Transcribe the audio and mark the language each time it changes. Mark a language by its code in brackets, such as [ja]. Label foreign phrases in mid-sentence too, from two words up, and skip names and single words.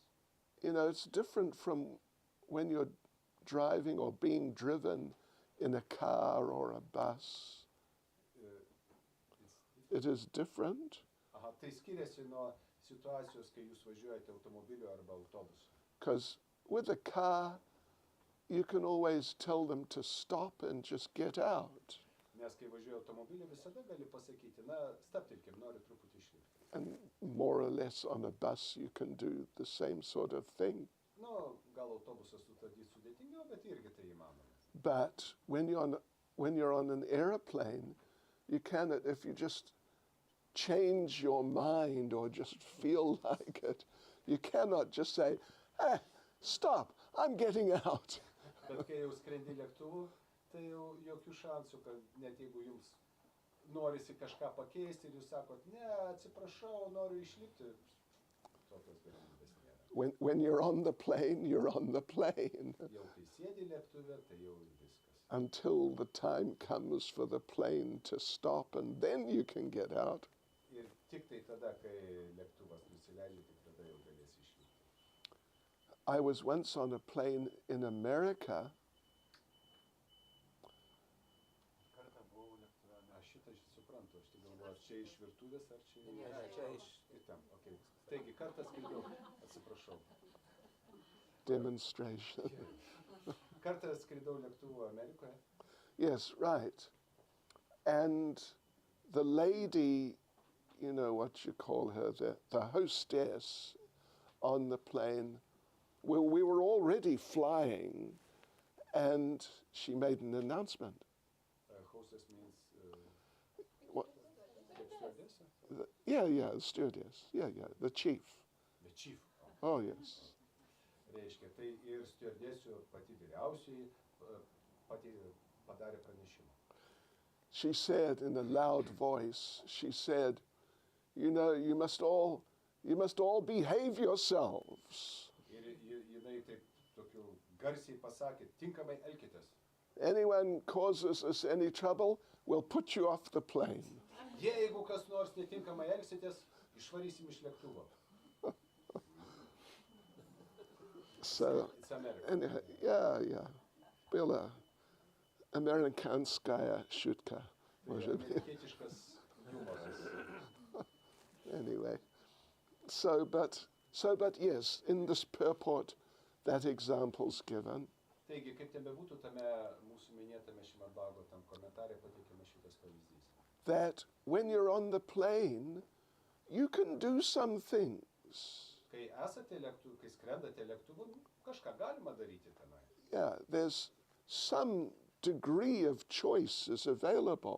[en] It's different from when you're driving or being driven in a car or a bus. It is different. [lt] Aha, tai skiriasi nuo situacijos, kai jūs važiuojate automobiliu arba autobusu. [en] Because with a car, you can always tell them to stop and just get out. [lt] Nes kai važiuoji automobiliu, visada gali pasakyti, na, stabtelkim, noriu truputį išlipti. [en] And more or less on a bus, you can do the same sort of thing. [lt] Nu, gal autobusą sustabdyti sudėtingiau, bet irgi tai įmanoma. [en] But when you're on an airplane, you cannot, if you just change your mind or just feel like it, you cannot just say, stop, I'm getting out. [lt] Bet kai jau skrendi lėktuvu, tai jau jokių šansų, kad net jeigu jums norisi kažką pakeisti ir jūs sakot, ne, atsiprašau, noriu išlipti, tokios galimybės nėra. [en] When you're on the plane, you're on the plane. [lt] Jau kai sėdi lėktuve, tai jau ir viskas. [en] Until the time comes for the plane to stop, and then you can get out. [lt] Ir tik tai tada, kai lėktuvas nusileidžia, tik tada jau galėsi išlipti. [en] I was once on a plane in America. [lt] Kartą buvau lėktuve. Aš šitą suprantu, aš tik galvoju, ar čia iš virtuvės, ar čia... Ne, čia iš... Ir ten, okei. Taigi, kartą skridau, atsiprašau. [en] Demonstration. [lt] Kartą skridau lėktuvu Amerikoje. [en] Yes, right. And the lady, what you call her, the hostess on the plane, well, we were already flying, and she made an announcement. Hostess means... What? Stewardess? Yeah, the stewardess. Yeah, the chief. The chief. Oh, yes. [lt] Reiškia, tai ir stewardessių pati vyriausiai padarė pranešimą. [en] She said in a loud voice, she said, you must all behave yourselves. [lt] Ir jinai taip tokiu garsiai pasakė, tinkamai elkitės. [en] Anyone causes us any trouble, we'll put you off the plane. [lt] Jeigu kas nors netinkamai elgsitės, išvarysim iš lėktuvo. [en] So, It's America. and, yeah. [ru] Была американская шутка, может быть. [lt] Amerikietiškas humoras. [en] Anyway, so but yes, in this purport, that example's given. [lt] Taigi, kaip ten bebūtų tame mūsų minėtame Srimad Bhagavatam komentare pateikiamas šitas pavyzdys. [en] That when you're on the plane, you can do some things. [lt] Kai esate lėktuvu, kai skrendate lėktuvu, kažką galima daryti tenai. [en] Yeah, there's some degree of choice is available.